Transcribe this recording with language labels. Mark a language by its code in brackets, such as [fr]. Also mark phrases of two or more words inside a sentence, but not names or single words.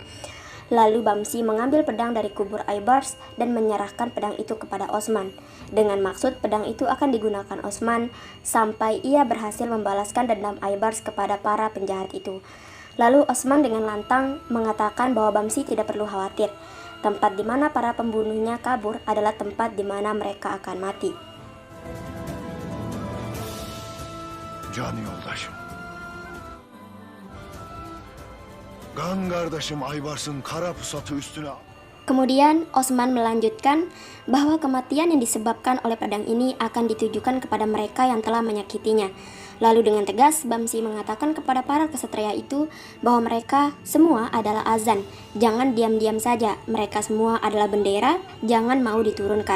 [id] Lalu Bamsi mengambil pedang dari kubur Aibars dan menyerahkan pedang itu kepada Osman, dengan maksud pedang itu akan digunakan Osman sampai ia berhasil membalaskan dendam Aibars kepada para penjahat itu. Lalu Osman dengan lantang mengatakan bahwa Bamsi tidak perlu khawatir. Tempat di mana para pembunuhnya kabur adalah tempat di mana mereka akan mati. [tr] Can yoldaşım. Kan kardeşim Aybars'ın kara pusatı üstüne. [id] Kemudian Osman melanjutkan bahwa kematian yang disebabkan oleh pedang ini akan ditujukan kepada mereka yang telah menyakitinya. Lalu dengan tegas Bamsi mengatakan kepada para kesatria itu bahwa mereka semua adalah azan, jangan diam-diam saja, mereka semua adalah bendera, jangan mau diturunkan.